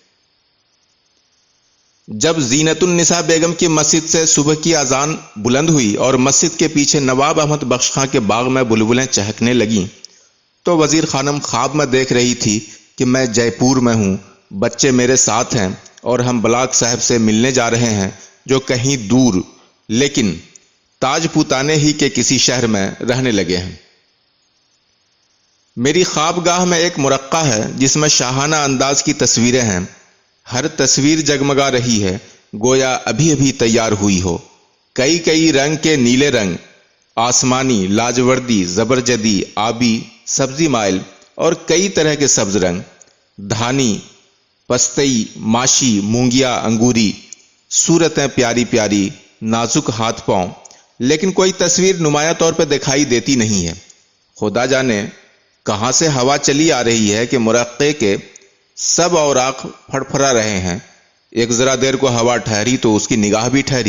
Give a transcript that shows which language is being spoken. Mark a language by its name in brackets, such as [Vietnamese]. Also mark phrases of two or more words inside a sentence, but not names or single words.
[Urdu] جب زینت النساء بیگم کی مسجد سے صبح کی اذان بلند ہوئی اور مسجد کے پیچھے نواب احمد بخش خاں کے باغ میں بلبلیں چہکنے لگیں تو وزیر خانم خواب میں دیکھ رہی تھی کہ میں جے پور میں ہوں، بچے میرے ساتھ ہیں اور ہم بلاک صاحب سے ملنے جا رہے ہیں جو کہیں دور لیکن تاج پوتانے ہی کے کسی شہر میں رہنے لگے ہیں۔ میری خوابگاہ میں ایک مرقع ہے جس میں شاہانہ انداز کی تصویریں ہیں، ہر تصویر جگمگا رہی ہے گویا ابھی ابھی تیار ہوئی ہو۔ کئی کئی رنگ کے نیلے رنگ، آسمانی، لاجوردی، زبرجدی، آبی، سبزی مائل اور کئی طرح کے سبز رنگ، دھانی، پستئی، ماشی، مونگیا، انگوری، صورتیں پیاری پیاری، نازک ہاتھ پاؤں، لیکن کوئی تصویر نمایاں طور پہ دکھائی دیتی نہیں ہے۔ خدا جانے کہاں سے ہوا چلی آ رہی ہے کہ مرقع کے سب اوراق پھڑپھڑا رہے ہیں۔ ایک ذرا دیر کو ہوا ٹھہری تو اس کی نگاہ بھی ٹھہری۔